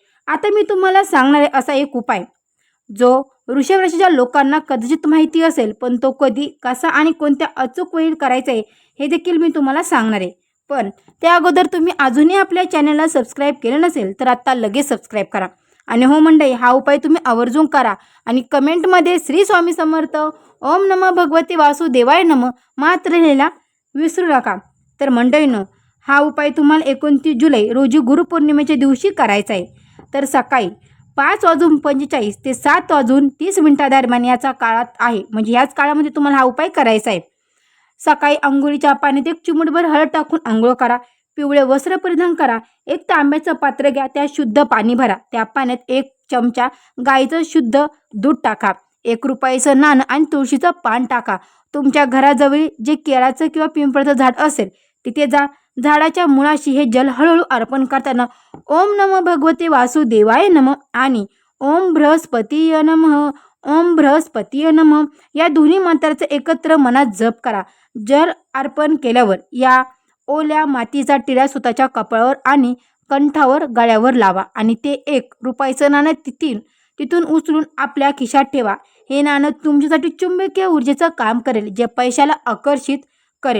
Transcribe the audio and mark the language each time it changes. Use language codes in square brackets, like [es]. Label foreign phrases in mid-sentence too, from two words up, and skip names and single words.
[mr] आता मी तुम्हाला सांगणार आहे असा एक उपाय जो वृषभ राशीच्या लोकांना कदाचित माहिती असेल, पण तो कधी, कसा आणि कोणत्या अचूक वेळी करायचा आहे हे देखील मी तुम्हाला सांगणार आहे. पण त्या अगोदर तुम्ही अजूनही आपल्या चॅनलला सबस्क्राईब केलं नसेल तर आत्ता लगेच सबस्क्राईब करा. आणि हो मंडळी, हा उपाय तुम्ही आवर्जून करा आणि कमेंटमध्ये श्री स्वामी समर्थ, [sa] ओम नमः भगवते वासुदेवाय नमः [mr] मात्र लिहायला विसरू नका. तर मंडळींनो, हा उपाय तुम्हाला 29 जुलै रोजी गुरुपौर्णिमेच्या दिवशी करायचा आहे. तर सकाळी 5:45 ते 7:30 दरम्यान याचा काळात आहे. म्हणजे याच काळामध्ये तुम्हाला हा उपाय करायचा आहे. सकाळी अंघोळीच्या पाण्यात एक चिमूटभर हळद टाकून अंघोळ करा. पिवळे वस्त्र परिधान करा. एक तांब्याचं पात्र घ्या, त्यात शुद्ध पाणी भरा. त्या पाण्यात 1 चमचा गाईचं शुद्ध दूध टाका. 1 रुपयाचं नाणं आणि तुळशीचं पान टाका. तुमच्या घराजवळ जे केळाचं किंवा पिंपळाचं झाड असेल तिथे जा. झाडाच्या मुळाशी हे जल हळूहळू अर्पण करताना [sa] ओम नमः भगवते वासुदेवाय नमः [mr] आणि [sa] ओम बृहस्पतीय नमः, ओम बृहस्पतीय नमः [mr] या दोन्ही मंत्राचा एकत्र मनात जप करा. जल अर्पण केल्यावर या ओल्या मातीचा टिळा स्वतःच्या कपाळावर आणि कंठावर, गळ्यावर लावा आणि ते 1 रुपयाचं नाणं तिथून उचलून आपल्या खिशात ठेवा. हे नाणं तुमच्यासाठी चुंबकीय ऊर्जेचं काम करेल, जे पैशाला आकर्षित करेल.